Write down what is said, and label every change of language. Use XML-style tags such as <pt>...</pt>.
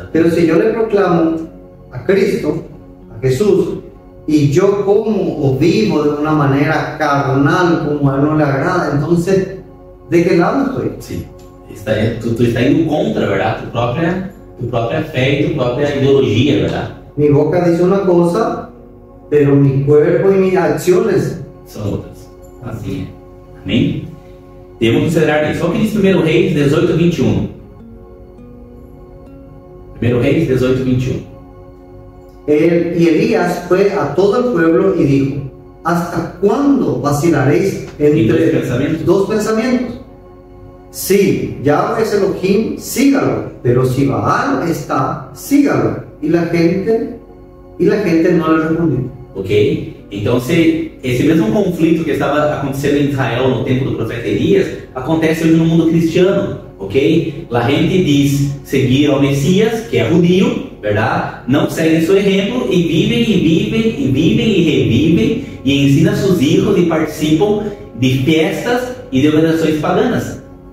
<es>pero si yo le proclamo a Cristo, a Jesús, y yo como o vivo de una manera carnal, como a Él no le agrada, entonces, ¿de qué lado estoy? Sí.</es> <pt>Tu está indo contra, ¿verdad? Tu própria fé y tu própria ideología, ¿verdad?</pt> <es>Mi boca dice una cosa, pero mi cuerpo y mis acciones</es> <pt>são outras. Assim é. Amém? Devemos considerar isso. Olha o que diz 1 Reis 18, 21. 1 Reis 18, 21.</pt> <es>Y Elías fue a todo el pueblo y dijo: ¿hasta cuándo vacilaréis entre dos pensamientos? Si Yahweh es Elohim, sígalo, pero si Baal está, sígalo. Y la gente no le respondió. Ok?</es> <pt>Então, esse mesmo conflito que estava acontecendo em Israel no tempo do profeta Elias, acontece hoje no mundo cristiano, ok? A gente diz seguir ao Messias, que é judío, verdade? Não seguem seu exemplo e vivem e revivem e ensinam seus filhos e participam de festas e de organizações paganas.</pt>